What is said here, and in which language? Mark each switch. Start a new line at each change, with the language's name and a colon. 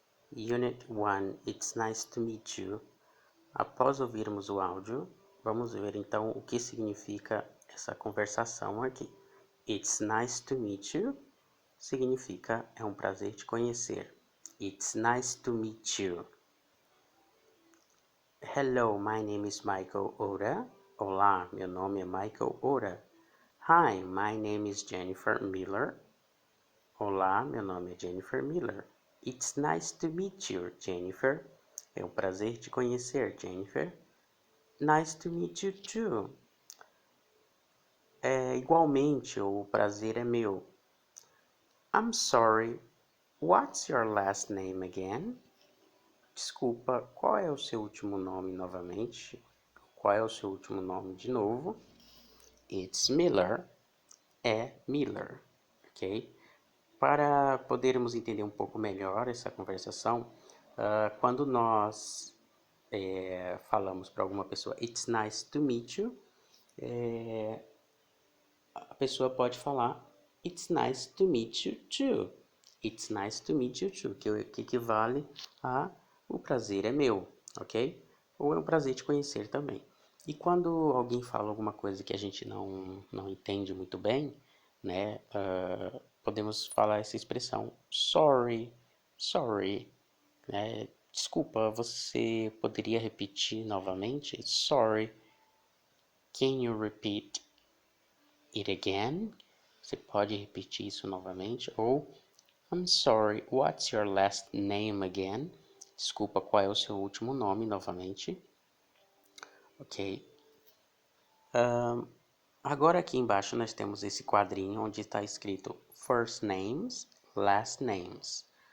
English: Unit 1, It's nice to meet you.
Portuguese: Após ouvirmos o áudio, vamos ver então o que significa essa conversação aqui.
English: It's nice to meet you
Portuguese: significa é um prazer te conhecer.
English: It's nice to meet you. Hello, my name is Michael Ora.
Portuguese: Olá, meu nome é Michael Ora.
English: Hi, my name is Jennifer Miller.
Portuguese: Olá, meu nome é Jennifer Miller.
English: It's nice to meet you, Jennifer.
Portuguese: É um prazer te conhecer, Jennifer.
English: Nice to meet you too.
Portuguese: Igualmente, o prazer é meu.
English: I'm sorry, what's your last name again?
Portuguese: Desculpa, qual é o seu último nome novamente? Qual é o seu último nome de novo?
English: It's Miller.
Portuguese: É Miller, ok? Para podermos entender um pouco melhor essa conversação, quando nós falamos para alguma pessoa
English: It's nice to meet you,
Portuguese: a pessoa pode falar
English: It's nice to meet you too. It's nice to meet you too,
Portuguese: que equivale a o prazer é meu, ok? Ou é um prazer te conhecer também. E quando alguém fala alguma coisa que a gente não entende muito bem, né? Podemos falar essa expressão sorry, sorry, né? Desculpa, você poderia repetir novamente?
English: Sorry, can you repeat it again?
Portuguese: Você pode repetir isso novamente? Ou
English: I'm sorry, what's your last name again?
Portuguese: Desculpa, qual é o seu último nome novamente? Ok. Agora aqui embaixo nós temos esse quadrinho onde está escrito First Names, Last Names.